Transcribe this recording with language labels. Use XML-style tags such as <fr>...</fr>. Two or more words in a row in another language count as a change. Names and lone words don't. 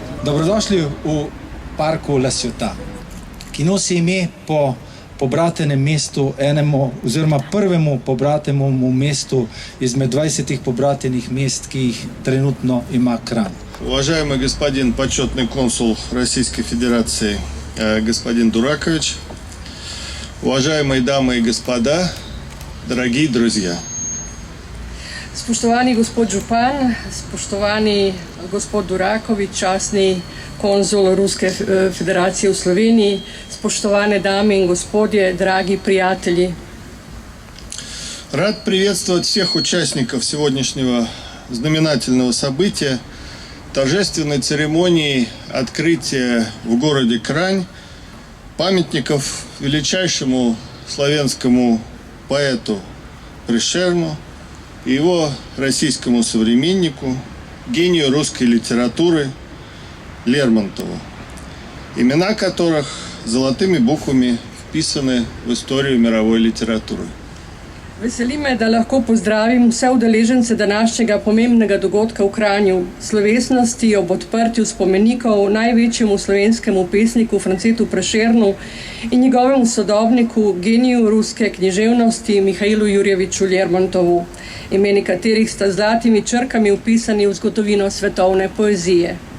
<sl>Dobrodošli v parku La Ciotat, ki nosi ime po pobratenem mestu, enemu oziroma prvemu pobratenemu mestu izmed 20 pobratenih mest, ki jih trenutno ima Kranj.</sl> <ru>Уважаемый господин почетный консул Российской Федерации, господин Дуракович, уважаемые дамы и господа, дорогие друзья.</ru> <sl>Spoštovani gospod župan, spoštovani gospod Durakovič, častni konzul Ruske federacije v Sloveniji, spoštovane dame in gospodje, dragi prijatelji.</sl> <ru>Рад приветствовать всех участников сегодняшнего знаменательного события, торжественной церемонии открытия в городе Крань памятников величайшему славянскому поэту Пришерну и его российскому современнику, гению русской литературы Лермонтову, имена которых золотыми буквами вписаны в историю мировой литературы.</ru> <sl>Veseli me, da lahko pozdravim vse udeležence današnjega pomembnega dogodka v Kranju, slovesnosti ob odprtju spomenikov največjemu slovenskemu pesniku Francetu Prešernu in njegovemu sodobniku, geniju ruske književnosti Mihailu Jurjeviču Lermontovu, imeni katerih sta zlatimi črkami vpisani v zgodovino svetovne poezije.</sl>